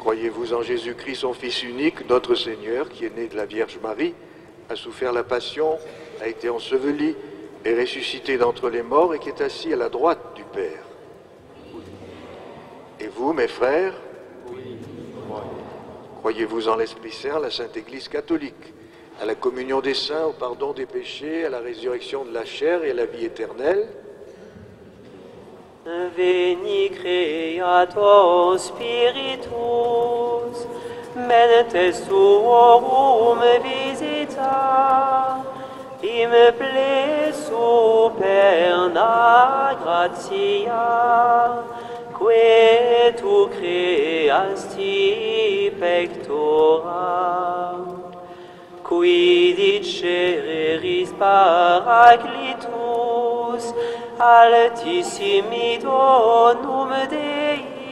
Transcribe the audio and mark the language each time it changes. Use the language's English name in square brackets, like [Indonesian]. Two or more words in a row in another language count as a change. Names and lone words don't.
[French] Croyez-vous en Jésus-Christ, son Fils unique, notre Seigneur, qui est né de la Vierge Marie, a souffert la passion, a été enseveli, est ressuscité d'entre les morts et qui est assis à la droite du Père. Et vous, mes frères, croyez-vous en l'Esprit Saint, la Sainte Église catholique, à la communion des saints, au pardon des péchés, à la résurrection de la chair et à la vie éternelle? [Latin] Veni Creator Spiritus, mentes tuorum visita, im ple superna gratia, que tu creasti pectora, qui dicereris Paraclitus, altissimi donum Dei,